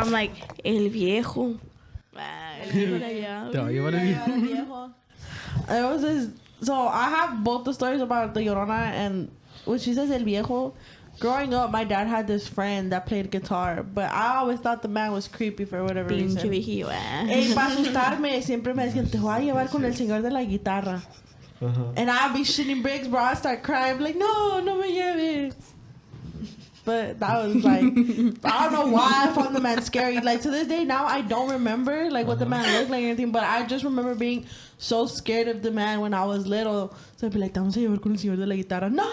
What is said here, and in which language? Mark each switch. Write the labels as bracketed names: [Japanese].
[English] I'm like [Spanish] el viejo. Te va a llevar el viejo. [English] It was this. So I have both the stories about the Llorona and when she says [Spanish] el viejo. [English] Growing up, my dad had this friend that played guitar, but I always thought the man was creepy for whatever [Spanish] Pinche [English] reason. [Spanish] viejillo. Y para asustarme, siempre me decían, te voy a llevar con el señor de la guitarra. [English] And I'd be shitting bricks, bro. I'd start crying, like, [Spanish] no me lleves. [English] But that was like, I don't know why I found the man scary. Like, to this day, now I don't remember, like, what the man looked like or anything, but I just remember being so scared of the man when I was little. So I'd be like, [Spanish] te vamos a llevar con el señor de la guitarra.